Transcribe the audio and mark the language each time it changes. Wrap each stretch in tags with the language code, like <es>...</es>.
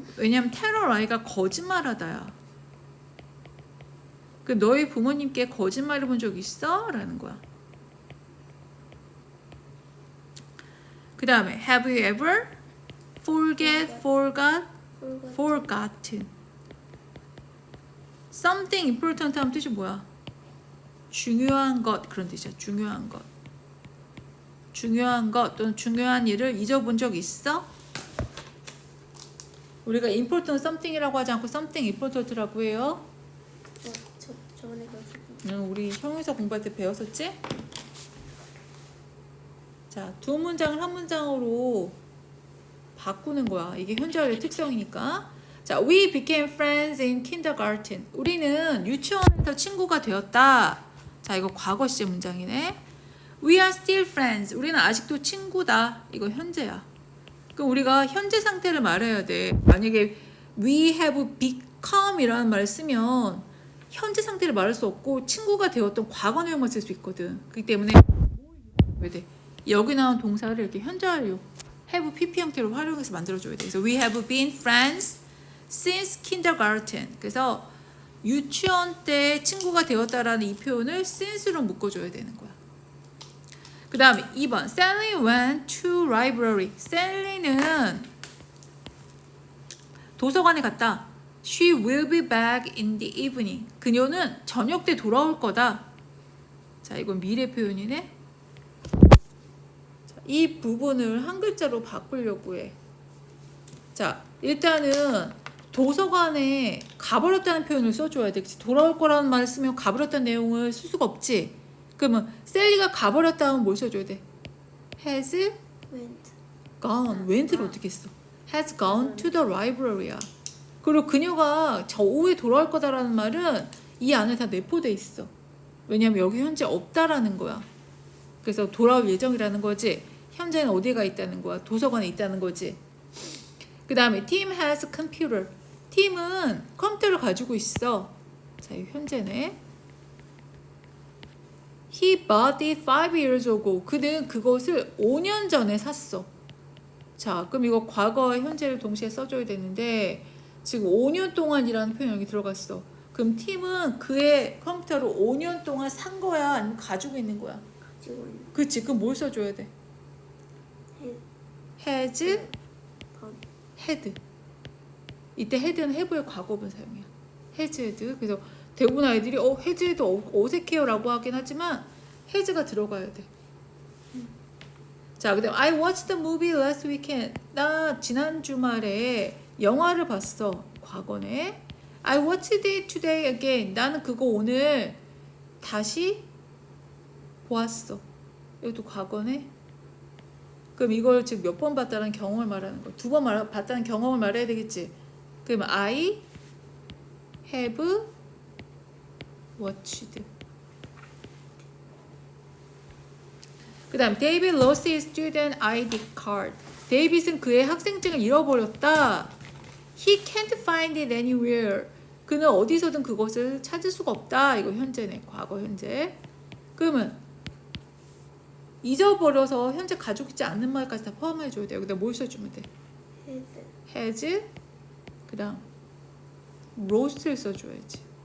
<ko>왜냐면 tell a lie가 거짓말하다야. 그 너희 부모님께 거짓말을 본 적 있어? 라는 거야. 그 다음에</ko> <en>have you ever forget, forgot, forgotten. something important</en> <ko>하면 뜻이 뭐야? 중요한 것 그런 뜻이야. 중요한 것. 중요한 것 또는 중요한 일을 잊어본 적 있어? 우리가 important something이라고 하지 않고 something important라고 해요. 저번에 배웠었던. 우리 형용사 공부할 때 배웠었지? 자, 두 문장을 한 문장으로 바꾸는 거야. 이게 현재 완료 특성이니까.</ko> <en>자, we became friends in kindergarten.</en> <ko>우리는 유치원에서 친구가 되었다. 자, 이거 과거 시제 문장이네.</ko> <en>We are still friends.</en> <ko>우리는 아직도 친구다. 이거 현재야. 그럼 우리가 현재 상태를 말해야 돼. 만약에</ko> <en>we have become</en> <ko>이라는 말을 쓰면 현재 상태를 말할 수 없고 친구가 되었던 과거 내용만 쓸 수 있거든. 그렇기 때문에 왜 돼? 여기 나온 동사를 이렇게 현재 완료 have pp 형태로 활용해서 만들어줘야 돼. 그래서</ko> <en>we have been friends since kindergarten.</en> <ko>그래서 유치원 때 친구가 되었다라는 이 표현을 since로 묶어줘야 되는 거야. 그 다음에 2번</ko> <en>Sally went to library.</en> <ko>Sally는 도서관에 갔다.</ko> <en>She will be back in the evening.</en> <ko>그녀는 저녁 때 돌아올 거다. 자, 이건 미래 표현이네. 자, 이 부분을 한 글자로 바꾸려고 해. 자, 일단은 도서관에 가버렸다는 표현을 써줘야 되겠지. 돌아올 거라는 말을 쓰면 가버렸다는 내용을 쓸 수가 없지. 그러면 셀리가 가버렸다 하면 뭘 써줘야 돼?</ko> <en>Has went.</en> <ko>gone. went를 어떻게 써?</ko> <en>Has gone to the library</en> <ko>야. 그리고 그녀가 저 오후에 돌아올 거다라는 말은 이 안에 다 내포돼 있어. 왜냐면 여기 현재 없다라는 거야. 그래서 돌아올 예정이라는 거지. 현재는 어디에 가 있다는 거야? 도서관에 있다는 거지. 그 다음에</ko> <en>Tim has a computer.</en> <ko>팀은 컴퓨터를 가지고 있어. 자, 이 현재네.</ko> <en>He bought it 5 years ago.</en> <ko>그는 그것을 5년 전에 샀어. 자, 그럼 이거 과거와 현재를 동시에 써줘야 되는데 지금 5년 동안이라는 표현이 여기 들어갔어. 그럼 팀은 그의 컴퓨터를 5년 동안 산 거야? 아니면 가지고 있는 거야? 가지고 있는. 그치? 그럼 뭘 써줘야 돼?</ko> <en>has had.</en> <ko>이때 had는 have의 과거분 사용이야.</ko> <en>has had.</en> <ko>그래서 대부분 아이들이 has had 어색해요 라고 하긴 하지만 has가 들어가야 돼. 자, 그다음</ko> <en>I watched the movie last weekend.</en> <ko>나 지난 주말에 영화를 봤어. 과거네.</ko> <en>I watched it today again.</en> <ko>나는 그거 오늘 다시 보았어. 이것도 과거네. 그럼 이걸 지금 몇 번 봤다는 경험을 말하는 거야. 2번 봤다는 경험을 말해야 되겠지. 그러면</ko> <en>I have watched.</en> <ko>그 다음</ko> <en>David lost his student ID card.</en> <ko>데이빗은 그의 학생증을 잃어버렸다.</ko> <en>He can't find it anywhere.</en> <ko>그는 어디서든 그것을 찾을 수가 없다. 이거 현재네. 과거 현재. 그러면 잊어버려서 현재 가지고 있지 않는 말까지 다 포함해줘야 돼. 여기다 뭘 써주면 돼? has. 그 다음 lost를 써줘야지.</ko>